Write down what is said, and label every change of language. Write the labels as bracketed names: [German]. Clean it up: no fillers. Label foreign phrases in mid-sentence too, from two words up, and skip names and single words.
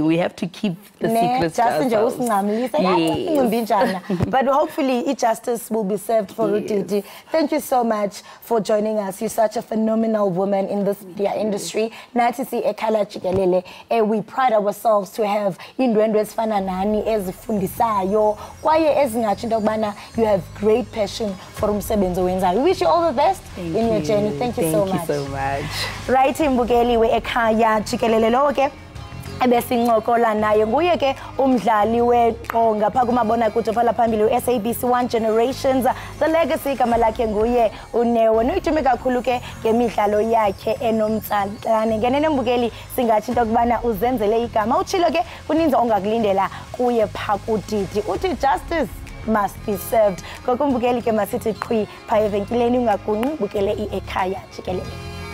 [English] We have to keep the secrets to ourselves. But hopefully, justice will be served for Didi. Thank you so much for joining us. You're such a phenomenal woman in this media industry. [Xhosa] Nathi si Ekhaya Jikelele. [English] We pride ourselves to have [Xhosa] indwendwe ezifana nani ezifundisayo kwaye ezingatsho into yokubana [English] you have great passion for [Xhosa] umsebenzi owenzayo. [English] We wish you all the best in your journey. Thank you so much. Thank you so much. [Xhosa] Right, imbukeli we Ekhaya Jikelele lo ke ebesincokola naye nguye ke umdlali weqonga pha kumabonakude phala phambili SABC 1 Generations. The legacy igama lakhe nguye uNewo. Noyithume kakhulu ke ngemidlalo yakhe enomtsalane. Ngenene mbukeli singathi into kubana uzenzele igama. Utshilo ke kuninzi ongakulindela kuye pha kuDidi. [English] Uthi justice must be served. [Xhosa] Kokumbukeli ke masithi qhwi pha evenkileni ungagungqi bukele iEkhaya Jikelele.